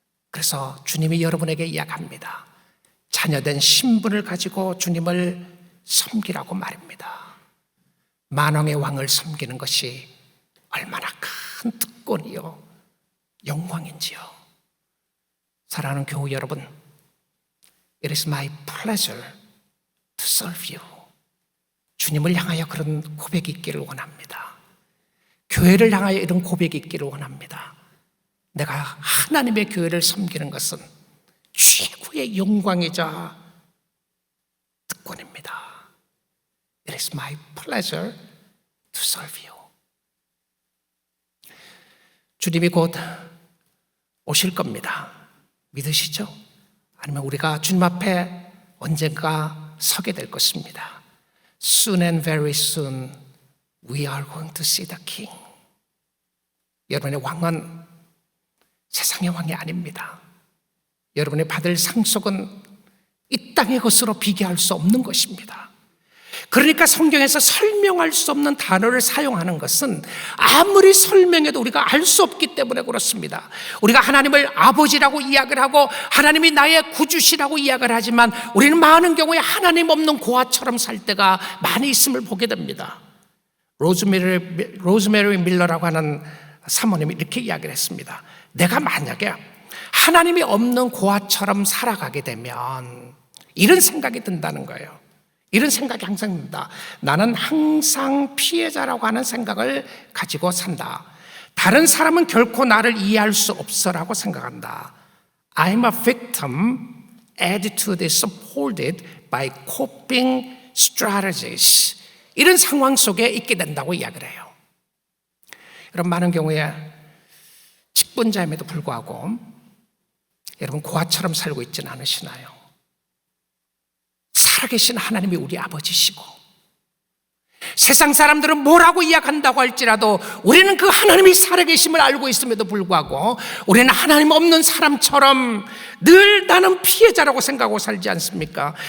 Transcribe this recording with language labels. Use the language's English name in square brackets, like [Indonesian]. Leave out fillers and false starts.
[Korean] 그래서 주님이 여러분에게 이야기합니다. 자녀된 신분을 가지고 주님을 섬기라고 말입니다. 만왕의 왕을 섬기는 것이 얼마나 큰 특권이요 영광인지요. 사랑하는 교우 여러분, [English] It is my pleasure to serve you. [Korean] 주님을 향하여 그런 고백이 있기를 원합니다. 교회를 향하여 이런 고백이 있기를 원합니다. 내가 하나님의 교회를 섬기는 것은 최고의 영광이자 특권입니다. [English] It is my pleasure to serve you. [Korean] 주님이 곧 오실 겁니다. 믿으시죠? 아니면 우리가 주님 앞에 언젠가 서게 될 것입니다. [English] Soon and very soon we are going to see the King. [Korean] 여러분의 왕은 세상의 왕이 아닙니다. 여러분이 받을 상속은 이 땅의 것으로 비교할 수 없는 것입니다. 그러니까 성경에서 설명할 수 없는 단어를 사용하는 것은 아무리 설명해도 우리가 알 수 없기 때문에 그렇습니다. 우리가 하나님을 아버지라고 이야기를 하고 하나님이 나의 구주시라고 이야기를 하지만 우리는 많은 경우에 하나님 없는 고아처럼 살 때가 많이 있음을 보게 됩니다. 로즈메리 밀러라고 하는 사모님이 이렇게 이야기를 했습니다. 내가 만약에 하나님이 없는 고아처럼 살아가게 되면 이런 생각이 든다는 거예요. 이런 생각이 항상 든다. 나는 항상 피해자라고 하는 생각을 가지고 산다. 다른 사람은 결코 나를 이해할 수 없어라고 생각한다. [English] I'm a victim. Attitude is supported by coping strategies. [Korean] 이런 상황 속에 있게 된다고 이야기를 해요. 여러분, 많은 경우에 직분자임에도 불구하고 여러분 고아처럼 살고 있지는 않으시나요? 살아계신 하나님이 우리 아버지시고 세상 사람들은 뭐라고 이야기한다고 할지라도 우리는 그 하나님이 살아계심을 알고 있음에도 불구하고 우리는 하나님 없는 사람처럼 늘 나는 피해자라고 생각하고 살지 않습니까?